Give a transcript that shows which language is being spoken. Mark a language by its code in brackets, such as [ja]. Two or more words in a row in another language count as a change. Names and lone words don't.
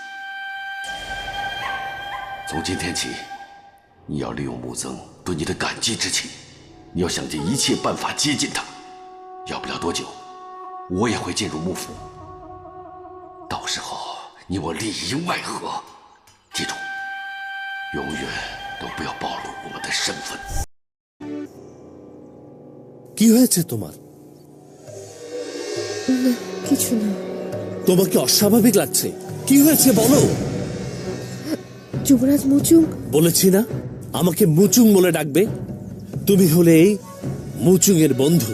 [zh] 从今天起，你要利用穆僧对你的感激之情，你要想尽一切办法接近他。要不了多久，我也会进入幕府，到时候你我里应外合。记住，永远都不要暴露我们的身份。 [bn] কি হয়েছে তোমার? না, কিছু না। তোমাকে অস্বাভাবিক লাগছে, কি হয়েছে বলো? যুবরাজ মুচুং। বলেছি না আমাকে মুচুং বলে ডাকবে। তুমি হলে এই মুচুং এর বন্ধু।